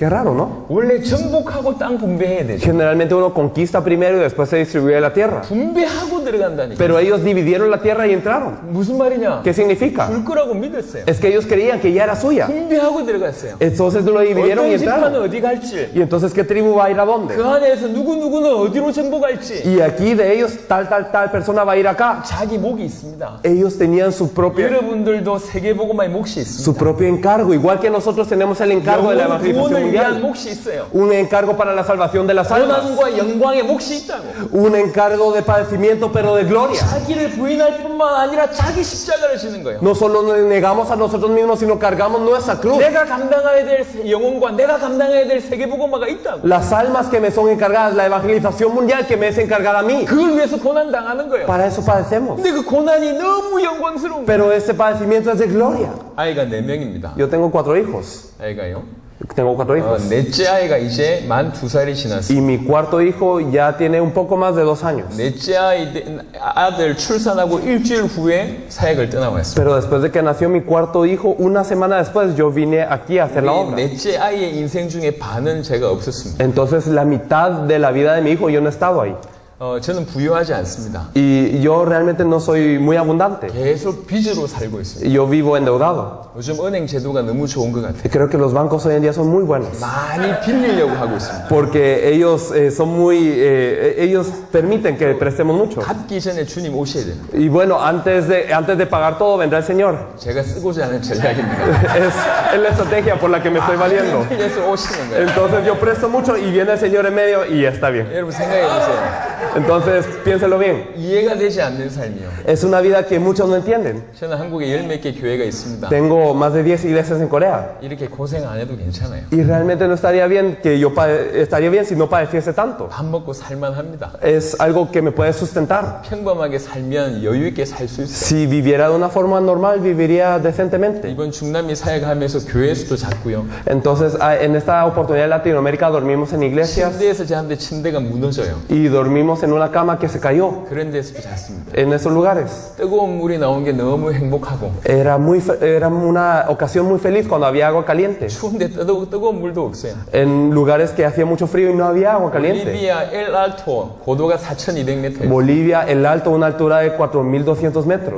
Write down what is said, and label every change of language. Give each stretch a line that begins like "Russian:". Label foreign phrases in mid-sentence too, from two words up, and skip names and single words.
Spanish: Qué raro, ¿no?
Korean: 원래 정복하고 땅 분배해야 되죠.
Spanish: Generalmente uno conquista primero y después se distribuye la tierra.
Korean: 분배하고 들어간다니까.
Spanish: Pero ellos dividieron la tierra y entraron.
Korean: 무슨 말이냐?
Spanish: ¿Qué significa?
Korean: 줄 거라고 믿었어요.
Spanish: Es que ellos creían que ya era suya.
Korean: 분배하고 들어갔어요.
Spanish: Entonces lo dividieron y
Korean: 어떤 집파는
Spanish: entraron.
Korean: 어디 갈지,
Spanish: Y entonces, ¿qué tribu va a ir a
Korean: 그
Spanish: dónde?
Korean: 안에서 누구누구는 어디로 정복할지
Spanish: Y aquí de ellos, tal persona va a ir acá.
Korean: 자기 목이 있습니다.
Spanish: Ellos tenían su
Korean: 여러분들도 세계복음의 몫이
Spanish: su
Korean: 있습니다.
Spanish: propio encargo. Igual que nosotros tenemos el encargo de la
Korean: 영혼
Spanish: evangelización
Korean: 구원을 위한
Spanish: mundial.
Korean: 몫이 있어요.
Spanish: Un encargo para la salvación de las almas.
Korean: 고난과 영광의 몫이 있다고.
Spanish: Un encargo de padecimiento, pero de gloria.
Korean: 자기를 부인할 뿐만 아니라 자기 십자가를 지는 거예요.
Spanish: No solo nos negamos a nosotros mismos, sino cargamos nuestra cruz.
Korean: 내가 감당해야 될 영혼과 내가 감당해야 될 세계복음화가 있다고.
Spanish: Las almas que me son encargadas, la evangelización mundial que me es encargada a mí.
Korean: 그걸 위해서 고난 당하는 거예요.
Spanish: Para eso padecemos.
Korean: 근데 그 고난이 너무 영광스러운 거예요.
Spanish: Pero este padecimiento es de gloria.
Korean: 아이가 4명입니다.
Spanish: Yo tengo 4 hijos.
Korean: 아이가요.
Spanish: Tengo 4 hijos.
Korean: 넷째 아이가 이제 만 2살이 지났어요.
Spanish: Y mi cuarto hijo ya tiene un poco más de 2 años.
Korean: 넷째 아들 출산하고 일주일 후에 사역을 떠나왔어요.
Spanish: Pero después de que nació mi cuarto hijo, una semana después yo vine aquí a hacer la
Korean: 이
Spanish: obra.
Korean: 넷째 아이의 인생 중에 반은 제가 없었습니다.
Spanish: Entonces la mitad de la vida de mi hijo yo no he estado ahí.
Korean: 저는 부유하지 않습니다.
Spanish: Y yo realmente no soy muy abundante.
Korean: 계속 빚으로 살고 있습니다.
Spanish: Yo vivo endeudado.
Korean: 요즘 은행 제도가 너무 좋은 것 같아요.
Spanish: Y creo que los bancos hoy en día son muy buenos.
Korean: 많이 빌리려고 하고 있습니다.
Spanish: Porque ellos son ellos permiten que prestemos mucho.
Korean: 갚기 전에 주님 오셔야 됩니다.
Spanish: Y bueno, antes de pagar todo vendrá el Señor.
Korean: 제가 쓰고자 하는 전략입니다.
Spanish: Es la estrategia por la que me estoy valiendo.
Korean: 빌려서 오시는 거예요.
Spanish: Entonces yo presto mucho y viene el Señor en medio y ya está bien.
Korean: 여러분 생각해 보세요.
Spanish: Entonces piénselo bien.
Korean: 이해가 되지 않는 삶이요.
Spanish: Es una vida que muchos no entienden.
Korean: 저는 한국에 10몇 개 교회가 있습니다.
Spanish: Tengo más de 10 iglesias en Corea.
Korean: 이렇게 고생 안 해도 괜찮아요.
Spanish: Y realmente no estaría bien estaría bien si no padeciese tanto.
Korean: 밥 먹고 살만 합니다.
Spanish: Es algo que me puede sustentar.
Korean: 평범하게 살면 여유 있게 살 수 있어요.
Spanish: Si viviera de una forma normal, viviría decentemente.
Korean: 이번 중남미 사역하면서 교회 수도 작고요.
Spanish: Entonces, en esta oportunidad en Latinoamérica dormimos en iglesias
Korean: 침대에서 자는데 침대가 무너져요.
Spanish: y dormimos en una cama que se cayó.
Korean: 그런 데서도 잤습니다.
Spanish: En esos lugares.
Korean: 뜨거운 물이 나온 게 너무 행복하고
Spanish: Era una ocasión muy feliz cuando había agua caliente.
Korean: 추운데 뜨거운 물도 없어요.
Spanish: En lugares que hacía mucho frío y no había agua caliente.
Korean: 볼리비아 엘 알토 고도가 4,200m예요.
Spanish: Bolivia, el Alto, una altura de 4.200 metros.